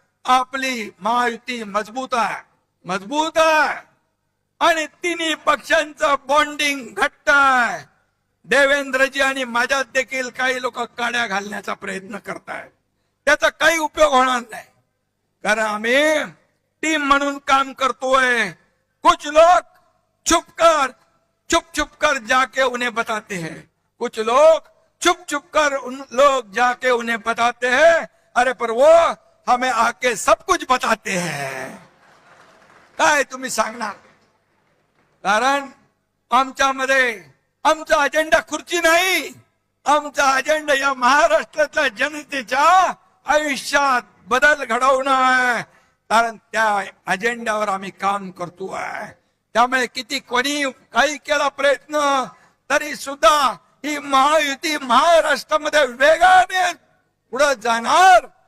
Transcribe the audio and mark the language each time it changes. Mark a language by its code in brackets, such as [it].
[mr] आपली महायुती मजबूत आहे, मजबूत आहे. आणि तिन्ही पक्षांचं बॉन्डिंग घट्ट आहे. देवेंद्रजी आणि माझ्यात देखील काही लोक काड्या घालण्याचा प्रयत्न करतायत, त्याचा काही उपयोग होणार नाही. कारण आम्ही टीम म्हणून काम करतोय. [hi] कुछ लोग छुप कर जाके उन्हें बताते हैं, कुछ लोग छुप कर लोग जाके उन्हें बताते हैं, अरे पर वो हमें आके सब कुछ बताते हैं. [mr] काय तुम्ही सांगणार? कारण आमच्यामध्ये आमचा अजेंडा खुर्ची नाही, आमचा अजेंडा या महाराष्ट्रातल्या जनतेच्या आयुष्यात बदल घडवणं आहे. कारण त्या अजेंड्यावर आम्ही काम करतोय. त्यामुळे किती कोणी काही केला प्रयत्न तरी सुद्धा ही महायुती महाराष्ट्रामध्ये वेगाने पुढे जाणार.